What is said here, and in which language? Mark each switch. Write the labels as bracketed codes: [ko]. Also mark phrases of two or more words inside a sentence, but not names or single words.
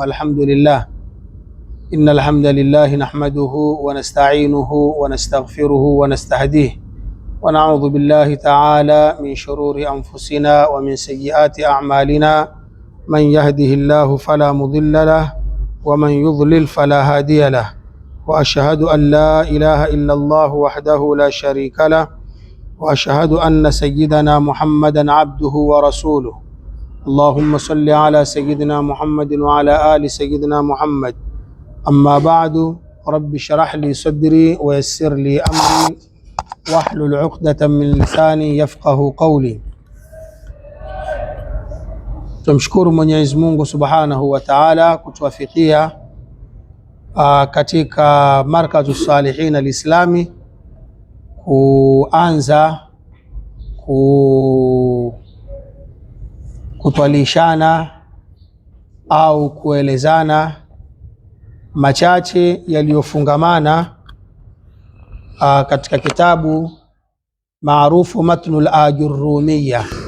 [ar] الحمد لله إن الحمد لله نحمده ونستعينه ونستغفره ونستهديه ونعوذ بالله تعالى من شرور أنفسنا ومن سيئات أعمالنا، من يهده الله فلا مضل له ومن يضلل فلا هادي له، وأشهد أن لا إله إلا الله وحده لا شريك له، وأشهد أن سيدنا محمدا عبده ورسوله. اللهم صل على سيدنا محمد وعلى آل سيدنا محمد. أما بعد، رب اشرح لي صدري ويسر لي أمري واحلل عقدة من لساني يفقه قولي. [sw] Tumshukuru Mwenyezi Mungu [ar] سبحانه وتعالى [sw] kutuwafikia katika Markazu Salihin Al-Islami kuanza kutwalishana au kuelezana machache yaliyofungamana katika kitabu maarufu Matnul Ajurrumiyya.